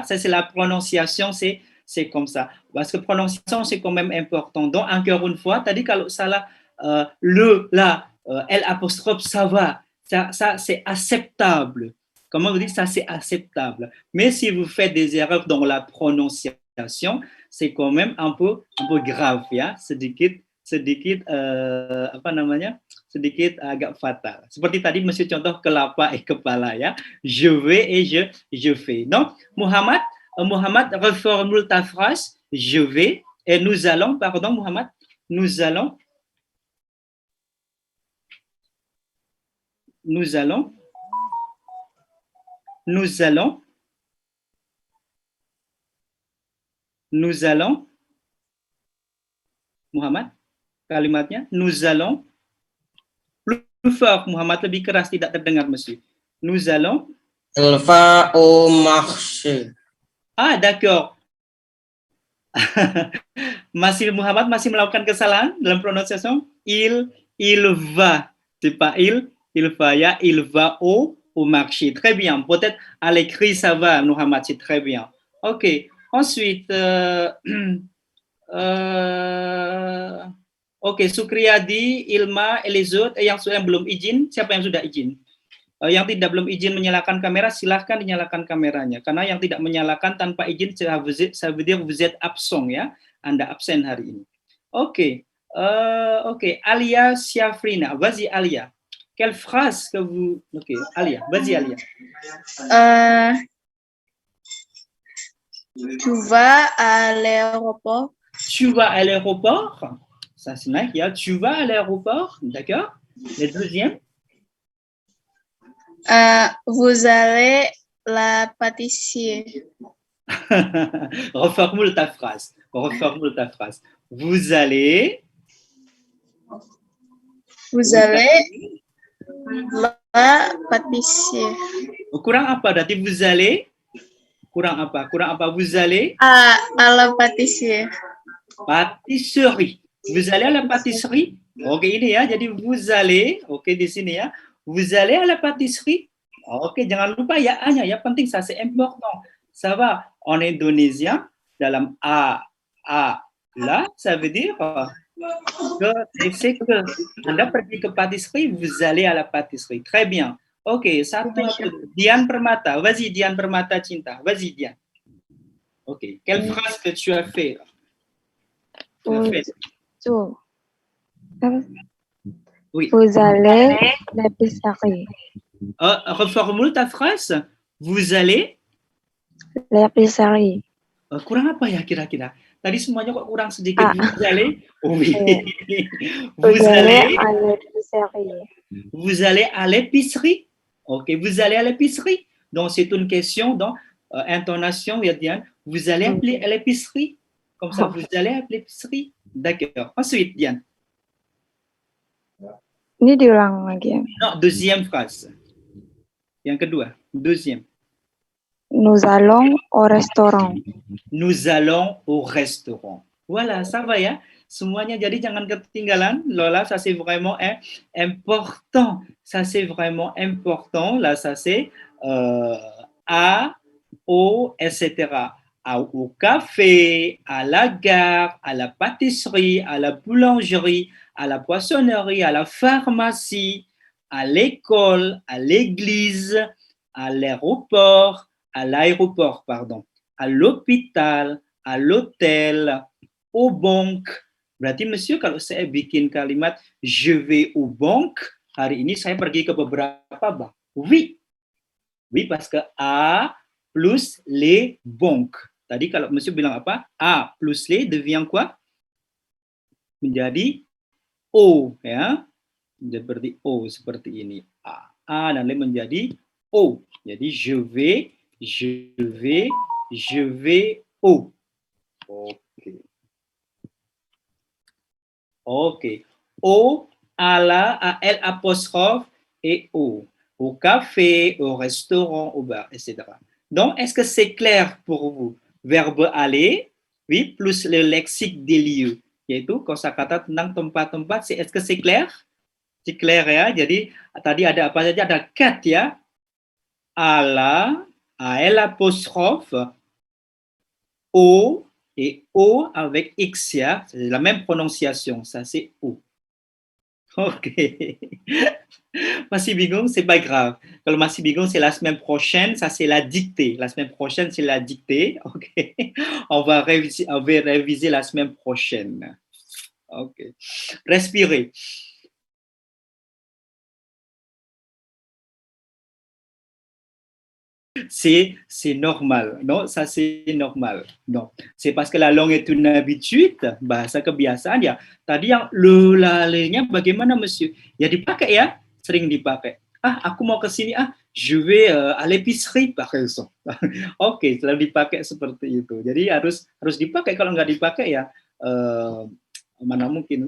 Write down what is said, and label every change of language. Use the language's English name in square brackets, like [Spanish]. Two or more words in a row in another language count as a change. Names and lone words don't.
[French] Ça, c'est la prononciation, c'est comme ça. Parce que prononciation, c'est quand même important. Donc, encore une fois, tu as dit [Indonesian] kalau salah [French] le, la, L apostrophe, ça va. Ça c'est acceptable. Comment vous dites ça, c'est acceptable. Mais si vous faites des erreurs dans la prononciation, c'est quand même un peu grave, [Indonesian] ya. Sedikit apa namanya? Sedikit agak fatal. Seperti tadi Monsieur contoh kelapa kepala ya. [French] Je vais et je fais. Donc Muhammad reformule ta phrase je vais et nous allons, pardon Muhammad, nous allons Muhammad, kalimatnya nous allons plus fort Muhammad, [Indonesian] lebih keras, tidak terdengar [French] monsieur. Nous allons Il va au marché. Ah d'accord. [Indonesian] Masih Muhammad masih melakukan kesalahan dalam prononciation. [French] Il va, c'est pas il va ya, il va au marché. Très bien. Peut-être à l'écrit ça va Muhammad, c'est très bien. Ok. Ensuite Oke, Sukriyadi, Ilma, et les autres, [Indonesian] yang belum izin, siapa yang sudah izin? Yang tidak belum izin menyalakan kamera, silahkan dinyalakan kameranya. Karena yang tidak menyalakan tanpa izin, ça veut dire vous êtes absent ya, Anda absen hari ini. Oke, Alia Siafrina, [French] vas-y Alia. Quelle phrase que vous... Ok, Alia, vas-y Alia. Tu vas à l'aéroport. Tu vas à l'aéroport. Ça c'est [English] nice, yeah. [French] Tu vas à l'aéroport, d'accord. Le deuxième. Vous allez la pâtisserie. Reformule ta phrase. Vous allez la pâtisserie. [Indonesian] Kurang apa? Berarti [French] vous allez [Indonesian] kurang apa? [French] Vous allez à la pâtisserie. Pâtisserie. Vous allez à la pâtisserie. [Indonesian] Oke, ini ya. Jadi [French] vous allez, [Indonesian] oke di sini ya. [French] Vous allez à la pâtisserie. [Indonesian] Oke, jangan lupa ya A-nya ya, penting [French] ça c'est important. Ça va en indonésien dalam la, ça veut dire que c'est que [Indonesian] Anda pergi ke [French] pâtisserie, vous allez à la pâtisserie. Très bien. [Indonesian] Ok, satu Dian Permata. [French] Vas-y Dian Permata Cinta. Vas-y Dian. Ok, quelle phrase que tu as fait? Oui. Vous allez l'épicerie. Reformule ta phrase. Vous allez L'épicerie. [Indonesian] Kurang apa ya kira-kira? Tadi semuanya kok kurang sedikit. [French] Vous allez oui. Vous allez à l'épicerie. Vous allez à l'épicerie. Ok, vous allez à l'épicerie. Donc c'est une question dans intonation ya Diane. Vous allez appeler à l'épicerie. Comme ça, vous allez à l'épicerie. D'accord. Ensuite, Diane. [Indonesian] Ini diulang lagi ya. [French] Non, deuxième phrase. [Indonesian] Yang kedua, [French] deuxième. Nous allons au restaurant. Nous allons au restaurant. Voilà, ça va ya. [Indonesian] Semuanya jadi jangan ketinggalan. [French] Lola, ça c'est vraiment important. Ça c'est vraiment important. Là, ça c'est A, O, etc. Au café, à la gare, à la pâtisserie, à la boulangerie, à la poissonnerie, à la pharmacie. à l'école, à l'église, à l'aéroport, pardon, à l'hôpital, à l'hôtel, aux banques. [Indonesian] Berarti monsieur kalau saya bikin kalimat [French] je vais aux banques, [Indonesian] hari ini saya pergi ke beberapa bank. [French] Oui. Oui, parce que A plus les banques. [Indonesian] Tadi kalau monsieur bilang apa? [French] A plus les devient quoi? [Indonesian] Menjadi O, ya. Seperti O, seperti ini. A dan lain menjadi O. Jadi [French] je vais au. [Indonesian] Oke. Oke. [French] O, à L apostrophe et O. Au café, au restaurant, au bar, etc. Donc, est-ce que c'est clair pour vous? Verbe aller, oui, plus le lexique des lieux, [Indonesian] yaitu kosakata tentang tempat-tempat. [French] Est-ce que c'est clair? C'est clair [Indonesian] ya. Jadi tadi ada apa saja? Ada cat ya. [French] À L apostrophe, O et O avec X ya. C'est la même prononciation. Ça c'est O. Ok. [Indonesian] Masih bingung, [French] c'est pas grave. [Indonesian] Kalau masih bingung, [French] c'est la semaine prochaine. Ça c'est la dictée. La semaine prochaine, c'est la dictée. Ok. On va réviser la semaine prochaine. Ok. Respirez. C'est normal, non? Ça c'est normal, non? C'est parce que la langue est une habitude, [Indonesian] bahasa kebiasaan ya. Tadi yang le-nya bagaimana, monsieur? Ya dipakai ya, sering dipakai. Aku mau ke sini, [French] je vais à l'épicerie par exemple. [Indonesian] Oke, selalu dipakai seperti itu. Jadi harus dipakai. Kalau nggak dipakai ya, mana mungkin.